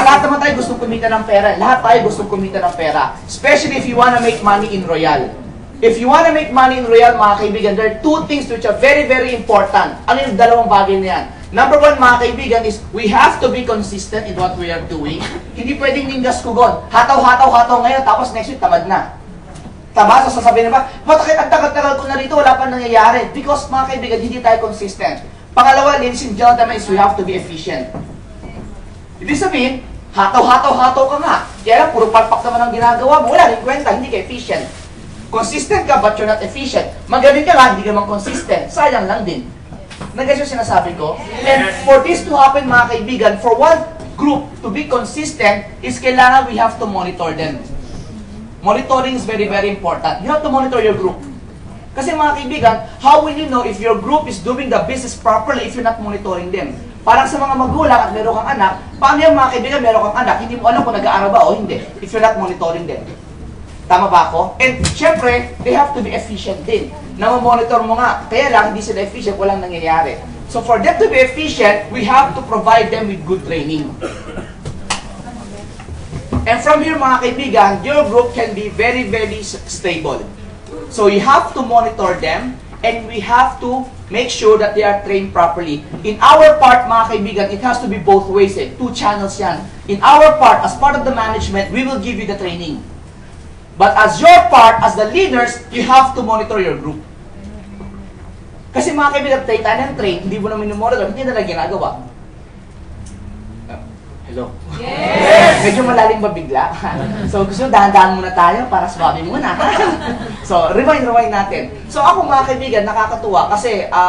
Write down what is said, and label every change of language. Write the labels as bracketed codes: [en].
[tl] Lahat naman tayo gustong kumita ng pera. Lahat tayo gustong kumita ng pera. [en] Especially if you wanna make money in Royal. If you wanna make money in Royal, mga kaibigan, there are two things which are very, very important. [tl] Ano yung dalawang bagay na yan? [en] Number one, mga kaibigan, is we have to be consistent in what we are doing. [tl] Hindi pwedeng ningas kugon. Hataw ngayon, tapos next week, tamad na. Tama? So sasabihin na ba, bakit ang tagal-tagal ko na rito, wala pa nangyayari? Because, mga kaibigan, hindi tayo consistent. [en] Pangalawa, ladies and gentlemen, is we have to be efficient. [tl] Ibig sabihin, hataw ka nga. Kaya lang, puro palpak naman ang ginagawa mo. Wala rin kwenta, hindi ka efficient. Consistent ka, [en] but you're not efficient. [tl] Magaling ka nga, hindi ka man consistent. Sayang lang din. Nag-gets yung sinasabi ko? [en] And for this to happen, mga kaibigan, for one group to be consistent, is kailangan we have to monitor them. Monitoring is very, very important. You have to monitor your group. [tl] Kasi mga kaibigan, [en] how will you know if your group is doing the business properly if you're not monitoring them? [tl] Parang sa mga magulang at meron kang anak, paano yung mga kaibigan meron kang anak, hindi mo alam kung nag-aaral ba o hindi [en] if you're not monitoring them. [tl] Tama ba ako? And syempre, [en] they have to be efficient [tl] din. Namamonitor mo nga, kaya lang hindi sila efficient, walang nangyayari. [en] So for them to be efficient, we have to provide them with good training. And from here, mga kaibigan, your group can be very, very stable. So you have to monitor them, and we have to make sure that they are trained properly. In our part, mga kaibigan, it has to be both ways. Two channels yan. In our part, as part of the management, we will give you the training. But as your part, as the leaders, you have to monitor your group. [tl] Kasi mga kaibigan, tayo ng train, hindi mo na minumonitor, hindi na lang ginagawa. Hello? Yes! Medyo malalim ba bigla? So gusto dahan-dahan muna tayo para swabe muna. So rewind natin. So ako mga kaibigan, nakakatuwa kasi